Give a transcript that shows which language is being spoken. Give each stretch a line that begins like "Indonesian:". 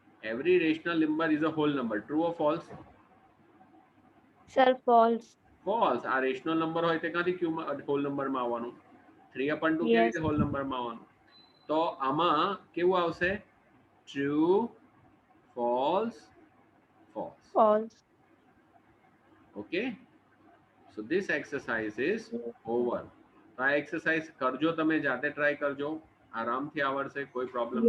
English: Every rational number is a whole number. True or false? Sir, false. False.
Gujarati: આ rational number હોય તે ક્યાંથી ક્યુ માં હોલ નંબર માં આવવાનું? 3/2 કેવી રીતે હોલ નંબર માં આવવાનું? તો આમાં કેવું આવશે?
English: True, false, false. False. Okay. So this exercise is over.
Gujarati: તો આ એક્સરસાઇઝ કરજો, તમે જાતે ટ્રાય કરજો, આરામથી આવડશે, કોઈ પ્રોબ્લેમ